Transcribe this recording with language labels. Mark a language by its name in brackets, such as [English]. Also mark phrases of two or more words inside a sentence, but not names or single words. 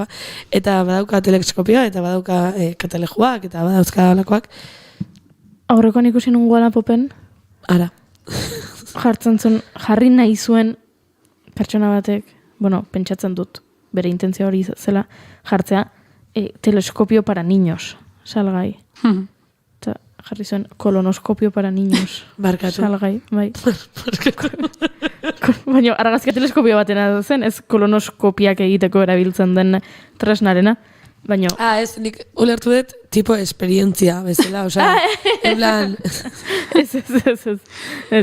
[Basque] Eta badauka teleskopioa, eta badauka katalejuak, eta badauzka holakoak. Aurrekoan ikusi nun Wallapop'en? Ara. Jarri nahi zuen pertsona batek, pentsatzen dut, bere intentzio hori zela, jartzea, [Spanish] teleskopio para niños, [Basque] salgai. Eta jarri zuen [Spanish] kolonoskopio para niños. [Basque] Barkatu. Salgai, bai. Baina argazkia teleskopio batena zen, ez kolonoskopiak egiteko erabiltzen den tresnarena. Baina... ez, nik ulertu dut tipo esperientzia bezala, [Spanish] osea, en plan... [Basque] Ez.